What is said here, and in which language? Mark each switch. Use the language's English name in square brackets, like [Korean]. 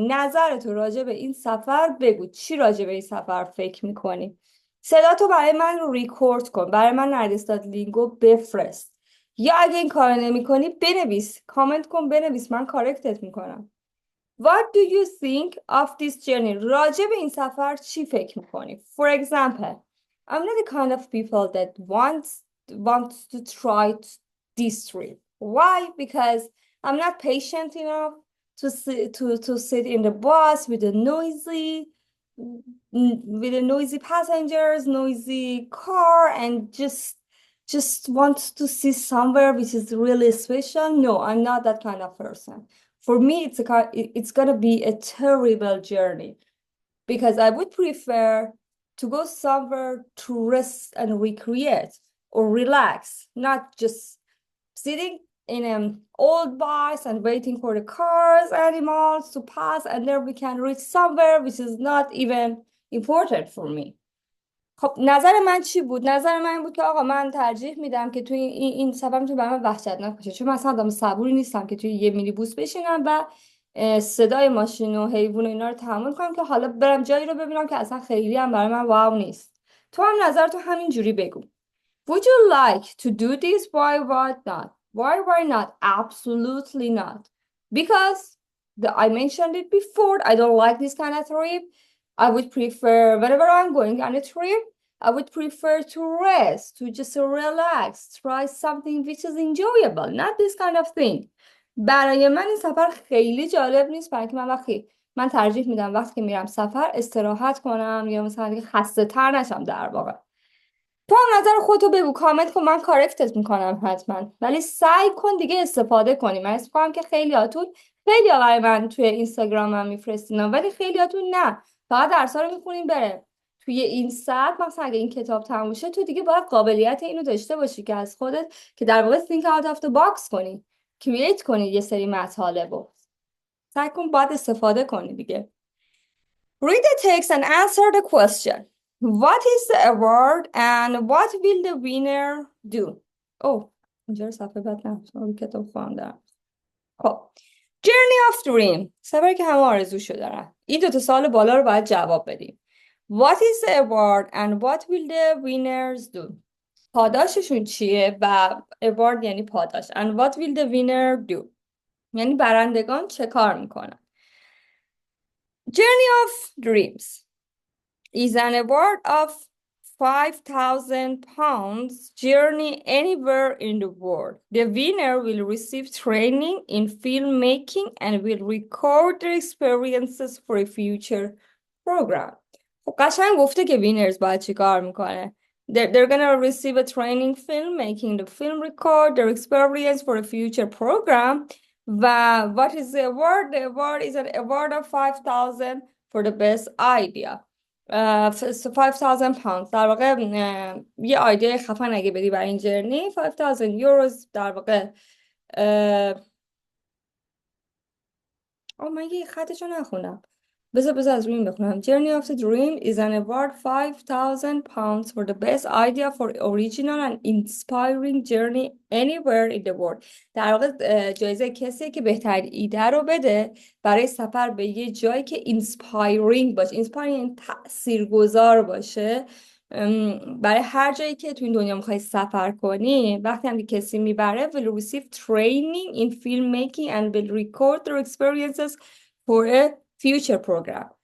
[Persian] نظر تو راجع به این سفر بگو. چی راجع به این سفر فکر میکنی؟ صدا تو برای من رو ریکورد کن. برای من نرگس لینگو بفرست. یا اگه این کار نمی کنی بنویس، کامنت کن، بنویس، من کارکتت میکنم. [English] What do you think of this journey? [Persian] راجع به این سفر چی فکر میکنی؟ [English] For example, I'm not the kind of people that wants to try this trip. Why? Because I'm not patient enough to sit in the bus with the noisy passengers, noisy car, and just want to see somewhere which is really special. No, I'm not that kind of person. For me, it's gonna be a terrible journey because I would prefer to go somewhere to rest and recreate or relax, not just sitting in an old bus and waiting for the cars, animals to pass, and then we can reach somewhere which is not even important for me. [Persian] خب نظر من چی بود؟ نظر من این بود که آقا من ترجیح میدم که توی این سفر میتونه برای من وحشتناک باشه، چون مثلا آدم صبوری نیستم که توی یه مینی بوس بشینم و صدای ماشین و حیوان و اینا رو تحمل کنم که حالا برم جایی رو ببینم که اصلا خیلی هم برای من واو نیست. تو هم نظر تو همین جوری بگو. [English] Would you like to do this? Why not? Why not? Absolutely not. Because I mentioned it before, I don't like this kind of trip. I would prefer, whenever I'm going on a trip, I would prefer to rest, to just relax, try something which is enjoyable, not this kind of thing. [Persian] برای من این سفر خیلی جالب نیست، برای که من ترجیح میدم وقتی که میرم سفر استراحت کنم یا مثلا دیگه خسته تر نشم. در واقع تو هم نظر خودتو بگو، کامنت کن، من کارکتت میکنم حتما، ولی سعی کن دیگه استفاده کنی. من اسم کنم که خیلی برای من توی اینستاگرامم میفرستینا، ولی خیلیاتون نه، فقط درسا رو میخونین بره. توی این ساعت مثلا اگه این کتاب تموم شه تو دیگه باید قابلیت اینو داشته باشی که از خودت که در واقع [English] think out of the box [Persian] کنی، کرییت کنی یه سری مطالب. سعی کن باید استفاده کنی دیگه. [English] Read the text and answer the question. What is the award and what will the winner do? [Persian] اینجا صفحه بعد نه، کتاب خواندم. خب [English] Journey of Dream، [Persian] سفری که همه آرزوشو دارن. این دوتا سوال بالا رو باید جواب بدیم. [English] What is the award and what will the winners do? [Persian] پاداششون چیه و award یعنی پاداش [English] and what will the winner do [Persian] یعنی برندگان چه کار میکنن. [English] Journey of Dreams is an award of £5,000 journey anywhere in the world. The winner will receive training in filmmaking and will record their experiences for a future program. [Persian] خب قشنگ گفته که winners باید چی کار میکنه. [English] They're gonna receive a training filmmaking, the film record their experience for a future program. What is the award? The award is an award of 5,000 for the best idea. [Persian] 5,000 pounds در واقع یه ایده خفن اگه بدی برای این جرنی 5,000 euros در واقع من یه خطشو نخونم، بذار از روی این بخونم. [English] Journey of the Dream is an award 5,000 pounds for the best idea for original and inspiring journey anywhere in the world. [Persian] در واقع جایزه کسیه که بهترین ایده رو بده برای سفر به یه جایی که inspiring باشه. inspiring یعنی تاثیرگذار باشه. برای هر جایی که تو این دنیا میخوای سفر کنی، وقتی هم که کسی میبره [English] will receive training in filmmaking and will record their experiences for a future program.